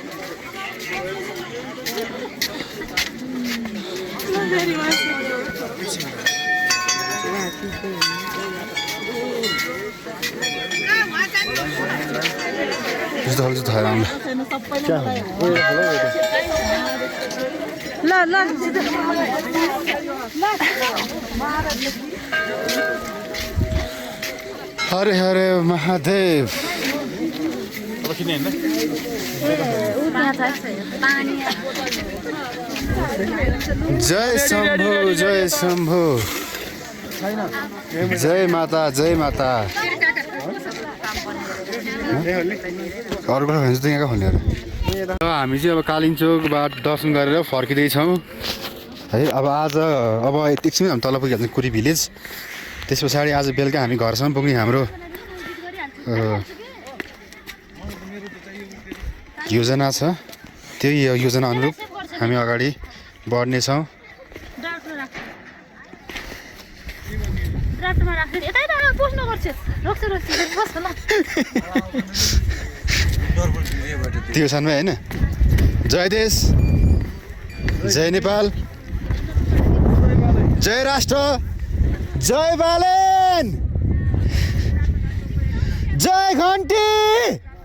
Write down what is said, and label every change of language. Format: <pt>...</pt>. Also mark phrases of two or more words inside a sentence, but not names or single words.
<ne>यस्तो खालको थाहा राम्रो ल ल हरे हरे महादेव जय शम्भु जय शम्भु जय माता जय माता अरूबाट भन्छ त यहाँको खोलेर हामी चाहिँ अब कालिम्पोङबाट दर्शन गरेर फर्किँदैछौँ है अब आज अब एकछिन हामी तल पुगिहाल्छौँ कुरी भिलेज त्यस पछाडि आज बेलुका हामी घरसम्म पुग्ने हाम्रो योजना छ त्यही योजना अनुरूप हामी अगाडि बढ्नेछौँ त्यो सानमै होइन जय देश जय नेपाल जय राष्ट्र जय बालेन जय घन्टी</ne>